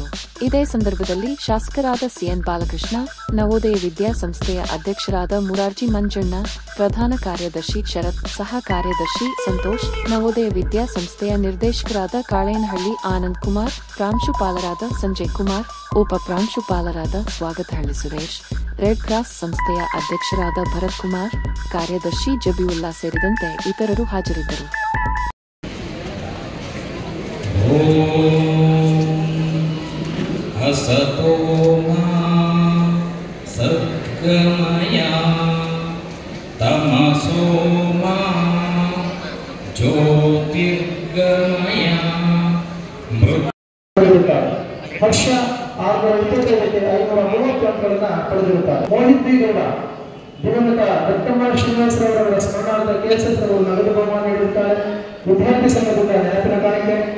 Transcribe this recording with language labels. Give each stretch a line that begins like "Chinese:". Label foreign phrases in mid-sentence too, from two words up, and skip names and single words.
Kannada: ಇದೇ ಸಂದರ್ಭದಲ್ಲಿ ಶಾಸಕರಾದ ಸಿಎನ್ ಬಾಲಕೃಷ್ಣ, ನವೋದಯ ವಿದ್ಯಾಸಂಸ್ಥೆಯ ಅಧ್ಯಕ್ಷರಾದ ಮುರಾರ್ಜಿ ಮಂಜಣ್ಣ, ಪ್ರಧಾನ ಕಾರ್ಯದರ್ಶಿ ಶರತ್, ಸಹ ಕಾರ್ಯದರ್ಶಿ ಸಂತೋಷ್, ನವೋದಯ ವಿದ್ಯಾಸಂಸ್ಥೆಯ ನಿರ್ದೇಶಕರಾದ ಕಾಳೇನಹಳ್ಳಿ ಆನಂದ್ ಕುಮಾರ್, ಪ್ರಾಂಶುಪಾಲರಾದ ಸಂಜಯ್ ಕುಮಾರ್, ಉಪ ಪ್ರಾಂಶುಪಾಲರಾದ ಸ್ವಾಗತಹಳ್ಳಿ ಸುರೇಶ್, ರೆಡ್ ಕ್ರಾಸ್ ಸಂಸ್ಥೆಯ ಅಧ್ಯಕ್ಷರಾದ ಭರತ್ ಕುಮಾರ್, ಕಾರ್ಯದರ್ಶಿ ಜಬಿಯುಲ್ಲಾ ಸೇರಿದಂತೆ ಇತರರು ಹಾಜರಿದ್ದರು.
Sanskrit: असतो मा सद्गमय तमसो मा ज्योतिर्गमय
Kannada: ವರ್ಷ 625 ಅಂಕಗಳನ್ನ ಪಡೆದಿರುತ್ತಾರೆ. ಮೋಹಿತ್ ಬಿ ಗೌಡ ದಿವಂಗತ ದತ್ತಮಾರ್ ಶ್ರೀನಿವಾಸರವರ ಸ್ಮರಣಾರ್ಥ ಕೆಎಸ್ಎಸ್ ಅವರು ನಗದು ಬಹುಮಾನ ನೀಡುತ್ತಾರೆ. ವಿದ್ಯಾರ್ಥಿ ಸಂಘದಿಂದ ನೆನಪಿನ ಕಾಣಿಕೆ.